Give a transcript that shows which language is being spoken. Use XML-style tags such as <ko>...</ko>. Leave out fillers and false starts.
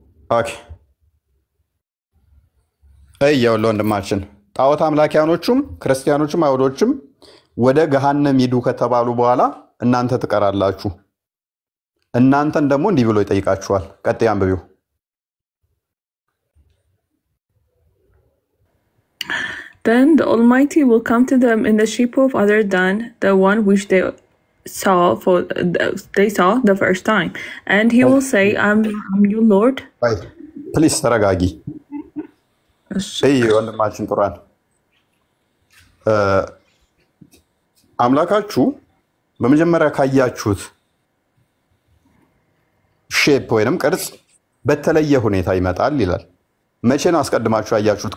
<am>ኦኬ እየው ለወንድማችን ጣዖት አምላኪያኖቹም ክርስቲያኖቹም አይሁዶችም ወደ ገሃነም ሂዱ ከተባሉ በኋላ እናንተ ትቀራላችሁ። እናንተን ደግሞ እንዲህ ብሎ ይጠይቃችኋል። ቀጥይ አንብቢው።</am> <en>Then the Almighty will come to them in the shape of other than the one which they saw the first time, and he will say, I'm your Lord.</en> <am>ፕሊስ ተረጋጊ። እይ ወንድማችን ቁርአን አምላካችሁ በመጀመሪያ ካያችሁት ሼፕ ወይንም ቅርጽ በተለየ ሁኔታ ይመጣል ይላል። መቼ ነው አስቀድማችሁ ያያችሁት?</am>